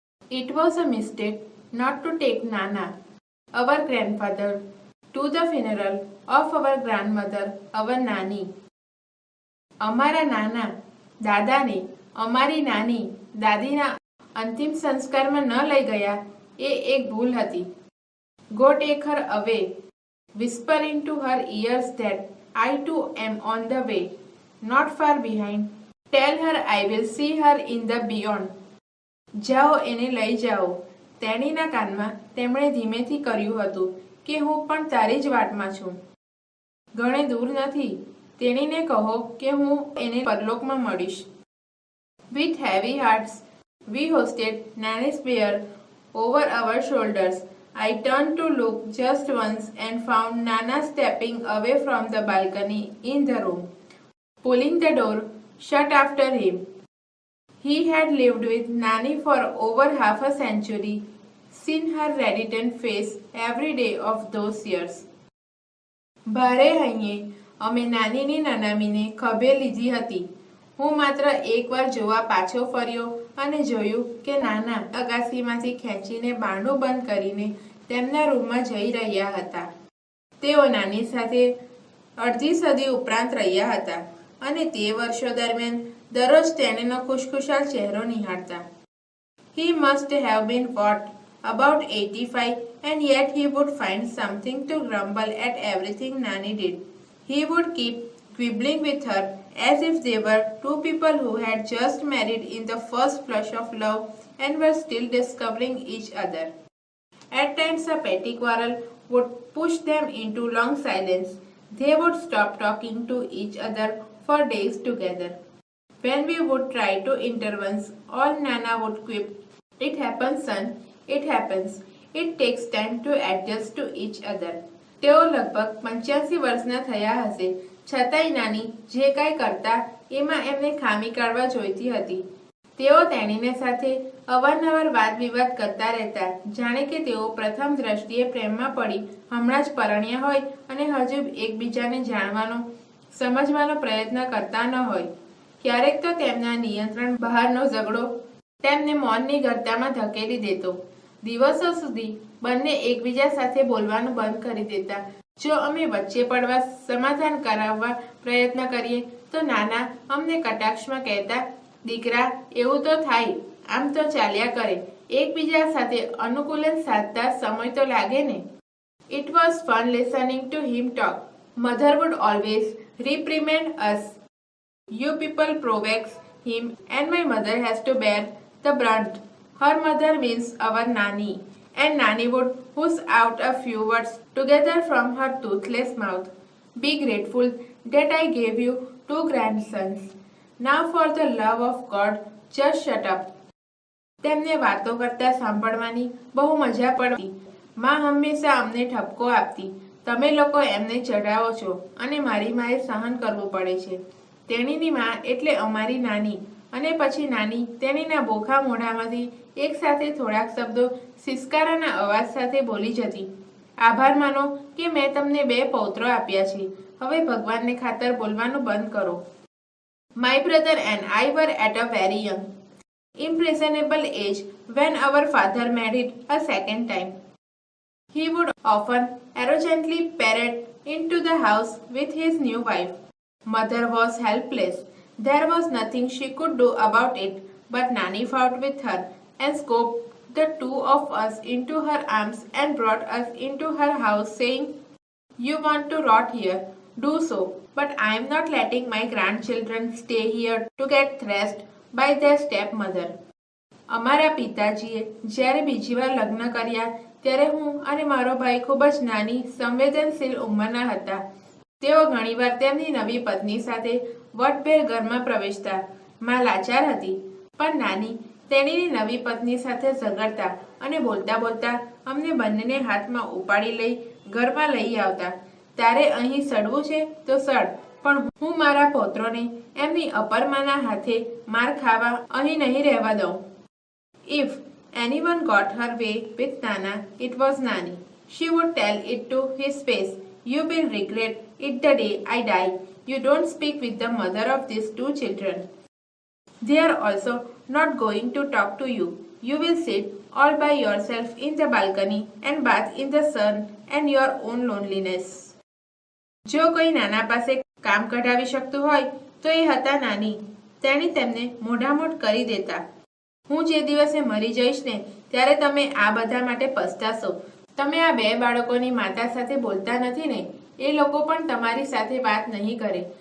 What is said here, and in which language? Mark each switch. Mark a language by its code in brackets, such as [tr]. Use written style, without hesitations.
[en] It was a mistake not to take Nana, our grandfather, to the funeral of our grandmother, our Nani. [gu] અમારા નાના દાદાને અમારી નાની દાદીના અંતિમ સંસ્કારમાં ન લઈ ગયા એ એક ભૂલ હતી. [en] Go take her away, whisper into her ears that I too am on the way, not far behind. Tell her I will see her in the beyond. [gu] જાઓ એને લઈ જાઓ. તેણીના કાનમાં તેમણે ધીમેથી કર્યું હતું કે હું પણ તારી જ વાટમાં છું. ઘણે દૂર નથી. તેણીને કહો કે હું એને પરલોકમાં મળીશ. [en] With heavy hearts, we hoisted Nanny's bier over our shoulders. I turned to look just once and found Nana stepping away from the balcony in the room, pulling the door shut after him. He had lived with Nanny for over half a century, seen her radiant face every day of those years. [gu] ભારે હૈયે અમે નાનીની નનામીને ખભે લીધી હતી. હું માત્ર એકવાર જોવા પાછો ફર્યો અને જોયું કે નાના અગાસીમાંથી ખેંચીને બારણું બંધ કરીને તેમના રૂમમાં જઈ રહ્યા હતા. તેઓ નાની સાથે અડધી સદી ઉપરાંત રહ્યા હતા અને તે વર્ષો દરમિયાન દરરોજ તેણીનો ખુશખુશાલ ચહેરો નિહાળતા. [en] He must have been what, about 85, and yet he would find something to grumble at everything Nani did. He would keep quibbling with her as if they were two people who had just married in the first flush of love and were still discovering each other. At times a petty quarrel would push them into long silence. They would stop talking to each other for days together. When we would try to intervene, all Nana would quip, "It happens, son, it happens. It takes time to adjust to each other." [gu] તેઓ લગભગ 85 વર્ષના થયા હશે, છતાંય નાની જે કાંઈ કરતા એમાં એમને ખામી કાઢવા જોઈતી હતી. તેઓ તેણીને સાથે અવારનવાર વાદ વિવાદ કરતા રહેતા, જાણે કે તેઓ પ્રથમ દ્રષ્ટિએ પ્રેમમાં પડી હમણાં જ પરણ્યા હોય અને હજુ એકબીજાને જાણવાનો સમજવાનો પ્રયત્ન કરતા ન હોય. ક્યારેક તો તેમના નિયંત્રણ બહારનો ઝઘડો તેમને મૌનની ગર્તામાં ધકેલી દેતો. દિવસો સુધી બંને એકબીજા સાથે બોલવાનું બંધ કરી દેતા. જો અમે વચ્ચે પડવા સમાધાન કરાવવા પ્રયત્ન કરીએ તો નાના અમને કટાક્ષમાં કહેતા, "દીકરા, એવું તો થાય, આમ તો ચાલ્યા કરે. એકબીજા સાથે અનુકૂલન સાધતા સમય તો લાગે ને." [en] It was fun listening to him talk. Mother would always reprimand us. "You people provoke him and my mother has to bear the brunt." Her mother means our Nani, and Nani would push out a few words together from her toothless mouth. "Be grateful that I gave you 2 grandsons. Now for the love of God, just shut up." [gu] તેમને વાતો કરતા સાંભળવાની બહુ મજા પડતી. માં હંમેશા અમને ઠપકો આપતી, "તમે લોકો એમને ચઢાવો છો અને મારી માએ સહન કરવું પડે છે." તેણીની માં એટલે અમારી નાની. અને પછી નાની તેણીના બોખા મોઢામાંથી એક સાથે થોડાક શબ્દો સિસકારાના અવાજ સાથે બોલી જતી, "આભાર માનો કે મેં તમને 2 પૌત્રો આપ્યા છે. હવે ભગવાનને ખાતર બોલવાનું બંધ કરો." [en] My brother and I were at a very young, impressionable age when our father married a second time. He would often arrogantly parade into the house with his new wife. Mother was helpless. There was nothing she could do about it, but Nani fought with her and scooped the 2 of us into her arms and brought us into her house, saying, "You want to rot here? Do so, but I am not letting my grandchildren stay here to get thrashed by their stepmother." [gu] અમારા પિતાજીએ જ્યારે બીજી વાર લગ્ન કર્યા ત્યારે હું અને મારો ભાઈ ખૂબ જ નાની સંવેદનશીલ ઉંમરના હતા. તેઓ ઘણીવાર તેમની નવી પત્ની સાથે વટભેર ઘરમાં પ્રવેશતા. માં લાચાર હતી, પણ નાની તેણીની નવી પત્ની સાથે ઝઘડતા અને બોલતા બોલતા અમને બંનેને હાથમાં ઉપાડી લઈ ઘરમાં લઈ આવતા. "તારે અહીં સડવું છે તો સડ, પણ હું મારા પૌત્રોને એમની અપરમાના હાથે માર ખાવા અહીં નહીં રહેવા દઉં." [en] If anyone got her way with Nana, it was Nani. She would tell it to his face, "You will regret it the day I die. You don't speak with the mother of these two children. They are also not going to talk to you. You will sit all by yourself in the balcony and bath in the sun and your own loneliness. [gu] જો કોઈ નાના પાસે કામ કઢાવી શકતું હોય તો એ હતા નાની. તેણે તેમને મોઢામોઢ કરી દેતા. હું જે દિવસે મરી જઈશ ને ત્યારે તમે આ બધા માટે પસ્તાશો. તમે આ બે બાળકોની માતા સાથે બોલતા નથી ને, એ લોકો પણ તમારી સાથે વાત નહીં કરે.